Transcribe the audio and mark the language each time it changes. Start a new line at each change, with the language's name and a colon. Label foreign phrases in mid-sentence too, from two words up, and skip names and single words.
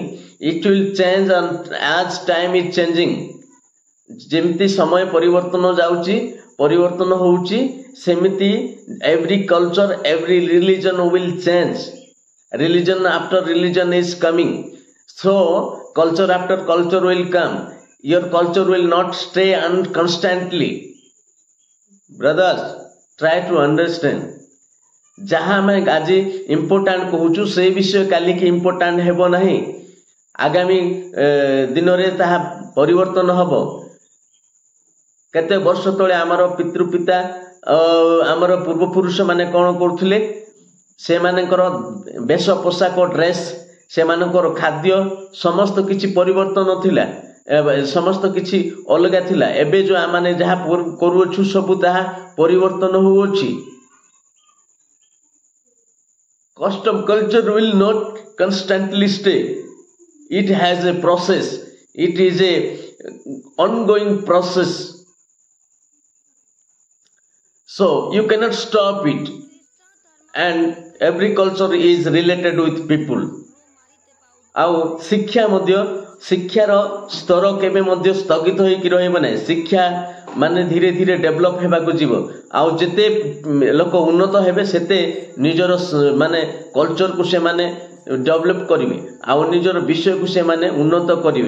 English: it will change as time is changing.
Odia: ଯେମିତି ସମୟ ପରିବର୍ତ୍ତନ ଯାଉଛି, ପରିବର୍ତ୍ତନ ହେଉଛି, ସେମିତି
English: every culture every religion will change. religion after religion is coming, so culture after culture will come. Your culture will not stay constantly. Brothers, try to understand.
Odia: ଯାହା ଆମେ ଆଜି ଇମ୍ପୋର୍ଟାଣ୍ଟ କହୁଛୁ ସେଇ ବିଷୟ କାଲିକି ଇମ୍ପୋର୍ଟାଣ୍ଟ ହେବ ନାହିଁ। ଆଗାମୀ ଦିନରେ ତାହା ପରିବର୍ତ୍ତନ ହେବ। କେତେ ବର୍ଷ ତଳେ ଆମର ପିତୃପିତା ଆମର ପୂର୍ବପୁରୁଷ ମାନେ କ'ଣ କରୁଥିଲେ? ସେମାନଙ୍କର ବେଶ ପୋଷାକ, ଡ୍ରେସ୍, ସେମାନଙ୍କର ଖାଦ୍ୟ ସମସ୍ତ କିଛି ପରିବର୍ତ୍ତନ ଥିଲା, ସମସ୍ତ କିଛି ଅଲଗା ଥିଲା। ଏବେ ଯୋଉ ଆମେ ଯାହା କରୁଅଛୁ ସବୁ ତାହା ପରିବର୍ତ୍ତନ ହେଉଅଛି।
English: Custom culture will not constantly stay. It has a process. It is a ongoing process. So you cannot stop it. And every culture is related with people.
Odia: ଆଉ ଶିକ୍ଷା ମଧ୍ୟ, ଶିକ୍ଷାର ସ୍ତର କେବେ ମଧ୍ୟ ସ୍ଥଗିତ ହେଇକି ରହିବ ନାହିଁ। ଶିକ୍ଷା ମାନେ ଧୀରେ ଧୀରେ ଡେଭଲପ ହେବାକୁ ଯିବ। ଆଉ ଯେତେ ଲୋକ ଉନ୍ନତ ହେବେ ସେତେ ନିଜର ମାନେ କଲଚରକୁ ସେମାନେ ଡେଭଲପ କରିବେ, ଆଉ ନିଜର ବିଷୟକୁ ସେମାନେ ଉନ୍ନତ କରିବେ।